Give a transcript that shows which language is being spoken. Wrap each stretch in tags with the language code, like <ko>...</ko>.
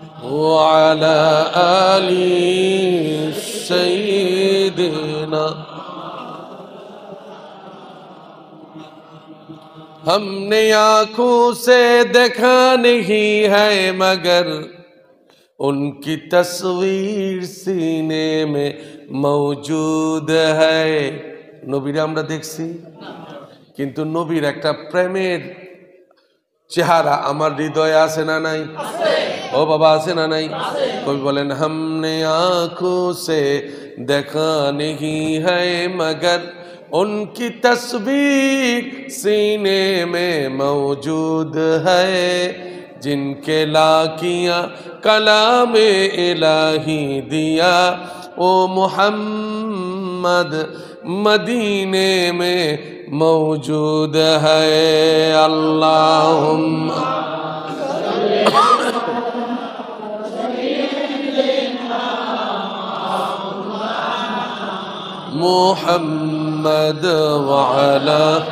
<ar>ওয়া আলা আলি সাইয়্যিদিনা।</ar> <hi>हमने आंखों से देखा नहीं है मगर उनकी तस्वीर सीने में मौजूद है।</hi> <bn>নবীর আমরা দেখছি, কিন্তু নবীর একটা প্রেমের চেহারা আমার হৃদয়ে আছে না নাই? ও বাবা আছে না নাই? কবি বলেন,</bn> <hi>हमने आंखों से देखा नहीं है मगर उनकी तस्वीर सीने में मौजूद है, जिनके लाकियां कलाम इलाही दिया ओ मोहम्मद मदीने में मौजूद है।</hi> <ar>अल्लाहुम्मा मुहम्मद व अला</ar>